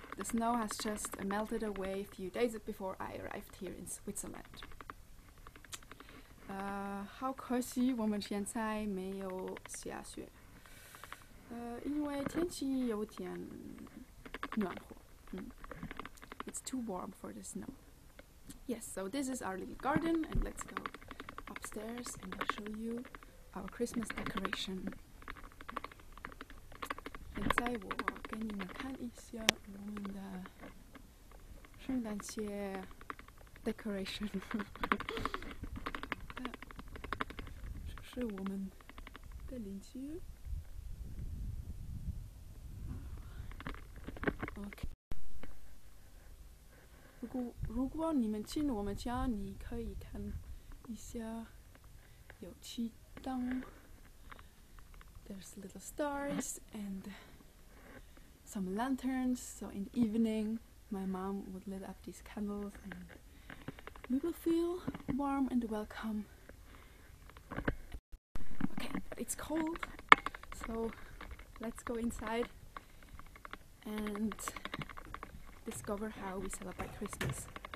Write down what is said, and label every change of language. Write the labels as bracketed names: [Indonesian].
[English] The snow has just melted away a few days before I arrived here in Switzerland. [Chinese] 好可惜，我们现在没有下雪，因为天气有点暖和。 [English] It's too warm for the snow. Yes, so this is our little garden, and let's go upstairs and I'll show you our Christmas decoration. [Chinese] 现在我给你们看一下我们的圣诞节 decoration. 这是我们的邻居。 [English] Okay. [Chinese] 如果你们进我们家，你可以看一下有气灯。 [English] There's little stars and some lanterns. So in the evening, my mom would lit up these candles, and we will feel warm and welcome. Okay, but it's cold, so let's go inside and discover how we celebrate Christmas.